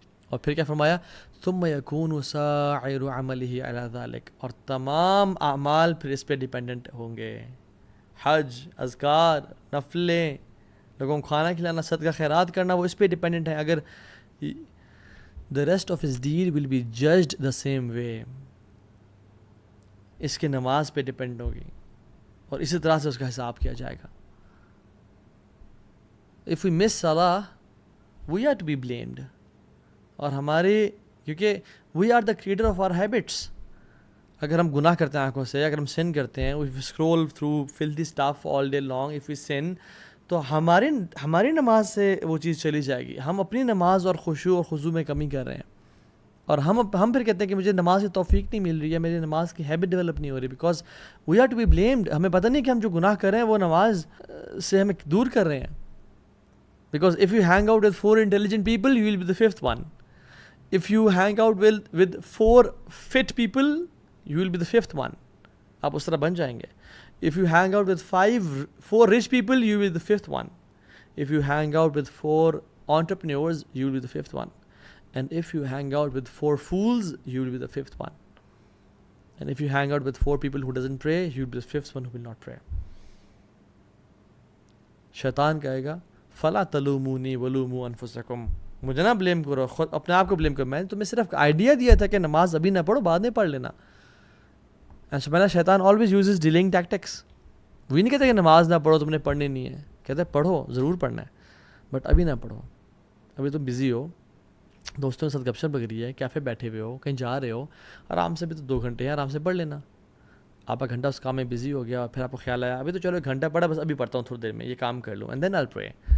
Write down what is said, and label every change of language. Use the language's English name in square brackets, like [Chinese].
[Urdu] اور پھر کیا فرمایا؟ [Arabic] ثم يكون سائر عمله على ذلك، [Urdu] اور تمام اعمال پھر اس پہ ڈیپینڈنٹ ہوں گے. حج، اذکار، نفلیں، لوگوں کو کھانا کھلانا، صدقہ خیرات کرنا، وہ اس پہ ڈیپینڈنٹ ہے. اگر [English] the rest of his deed will be judged the same way. [Urdu] اس کی نماز پہ ڈپینڈ ہوگی اور اسی طرح سے اس کا حساب کیا جائے گا. [English] If we miss salah, we are to be blamed. [Urdu] اور ہماری کیونکہ [English] we are the creator of our habits. [Urdu] اگر ہم گناہ کرتے ہیں آنکھوں سے, اگر ہم sin کرتے ہیں, [English] if we scroll through filthy stuff all day long, if we sin, [Urdu] تو ہماری نماز سے وہ چیز چلی جائے گی. ہم اپنی نماز اور خشوع اور خضوع میں کمی کر رہے ہیں, اور ہم پھر کہتے ہیں کہ مجھے نماز کی توفیق نہیں مل رہی ہے, میری نماز کی ہیبٹ ڈیولپ نہیں ہو رہی, [English] Because we are to be blamed. [Urdu] ہمیں پتہ نہیں کہ ہم جو گناہ کر رہے ہیں وہ نماز سے ہمیں دور کر رہے ہیں. [English] Because if you hang out with 4 intelligent people, you will be the 5th one. If you hang out with 4 fit people, you will be the 5th one. [Urdu] آپ اس طرح بن جائیں گے. [English] If you hang out with 4 rich people, you will be the 5th one. If you hang out with 4 entrepreneurs, you will be the 5th one. And if you hang out with 4 fools, you will be the 5th one. And if you hang out with 4 people who doesn't pray, you will be the 5th one who will not pray. [Urdu] شیطان کہے گا [Arabic] فلا تلومونی ولوموا انفسکم, [Urdu] مجھے نہ blame کرو, خود اپنے آپ کو بلیم کرو, میں نے تمہیں صرف آئیڈیا دیا تھا کہ نماز ابھی نہ پڑھو, بعد میں پڑھ لینا. [English] And so شیطان always uses delaying tactics. [Urdu] وہی نہیں کہتا کہ نماز نہ پڑھو, تم نے پڑھنی نہیں ہے, کہتا ہے پڑھو, ضرور پڑھنا ہے, بٹ ابھی نہ پڑھو, ابھی تم بزی ہو, دوستوں کے ساتھ گپ شپ لگ رہی ہے, کیفے بیٹھے ہوئے ہو, کہیں جا رہے ہو, آرام سے بھی تو 2 گھنٹے ہیں, آرام سے پڑھ لینا. آپ کا گھنٹہ اس کام میں بزی ہو گیا, اور پھر آپ کو خیال آیا ابھی تو چلو 1 گھنٹہ پڑھا, بس ابھی پڑھتا ہوں تھوڑی دیر میں, یہ کام کر لوں, [English] And then I'll pray.